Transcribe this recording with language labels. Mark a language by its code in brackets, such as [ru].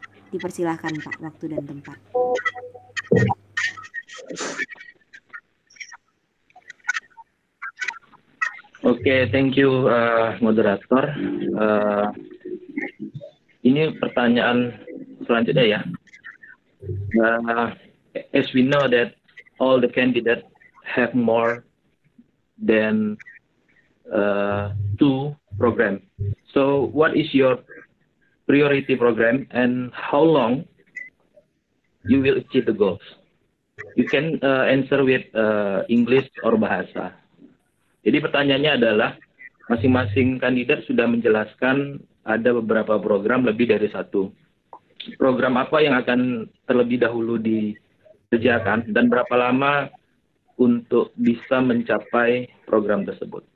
[id] Dipersilahkan Pak, waktu dan tempat. [en] Oke, thank you moderator. [id] Ini pertanyaan selanjutnya ya. [en] As we know that all the candidates have more than 2 programs. So what is your priority program and how long you will achieve the goals? You can answer with English or bahasa. [id] Jadi pertanyaannya adalah masing-masing kandidat sudah menjelaskan ada beberapa program lebih dari 1. Program apa yang akan terlebih dahulu dikerjakan dan berapa lama untuk bisa mencapai program tersebut?